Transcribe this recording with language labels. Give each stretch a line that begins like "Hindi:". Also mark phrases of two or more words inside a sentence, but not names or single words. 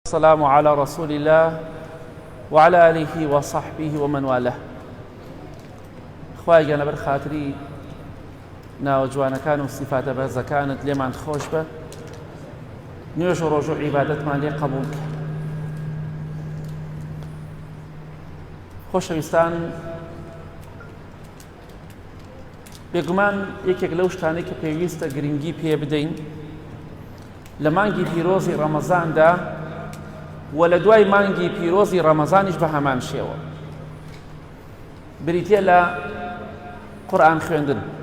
Arabic: السلام على رسول الله وعلى آله وصحبه ومن والاه.
Central Kurdish: خوای گەورە بەر خاتری ناوە جوانەکان و سیفاتە بەرزەکانت لێمان خۆش بە، نوێژ و ڕۆژ و عیبادەتمان لێ قبوڵ بکە. خۆشەویستان، بێگومان یەکێک لەو شتانەی کە پێویستە گرنگی پێ بدەین لە مانگی پیرۆزی ڕەمەزاندا و لە دوای مانگی پیرۆزی ڕەمەزانیش بە هەمان شێوە بریتیە لە قورئان خوێندن.